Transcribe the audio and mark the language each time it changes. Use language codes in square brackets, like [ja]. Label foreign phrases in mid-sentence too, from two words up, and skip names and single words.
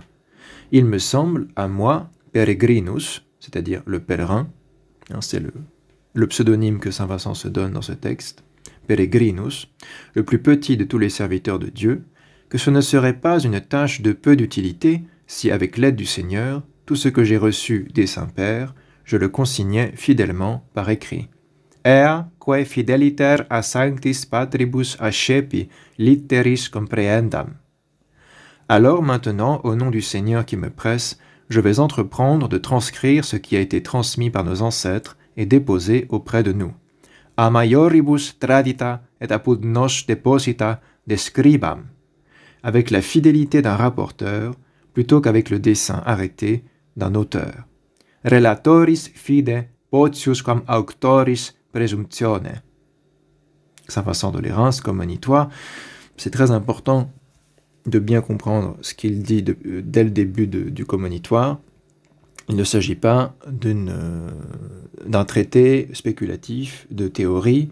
[fr] Il me semble, à moi, peregrinus, c'est-à-dire le pèlerin, hein, c'est le pseudonyme que Saint Vincent se donne dans ce texte, peregrinus, le plus petit de tous les serviteurs de Dieu, que ce ne serait pas une tâche de peu d'utilité si, avec l'aide du Seigneur, tout ce que j'ai reçu des saints-pères, je le consignais fidèlement par écrit. [la] Ea quae fideliter a sanctis patribus accepi litteris comprehendam. [fr] Alors maintenant, au nom du Seigneur qui me presse, je vais entreprendre de transcrire ce qui a été transmis par nos ancêtres et déposé auprès de nous. [la] A maioribus tradita et apud nos deposita describam, [fr] avec la fidélité d'un rapporteur, plutôt qu'avec le dessein arrêté d'un auteur. [la] Relatoris fide potius quam auctoris presumptione. [fr] Saint Vincent de Lérins, comme monitoire, c'est très important de bien comprendre ce qu'il dit dès le début du commonitoire. Il ne s'agit pas d'un traité spéculatif, de théorie.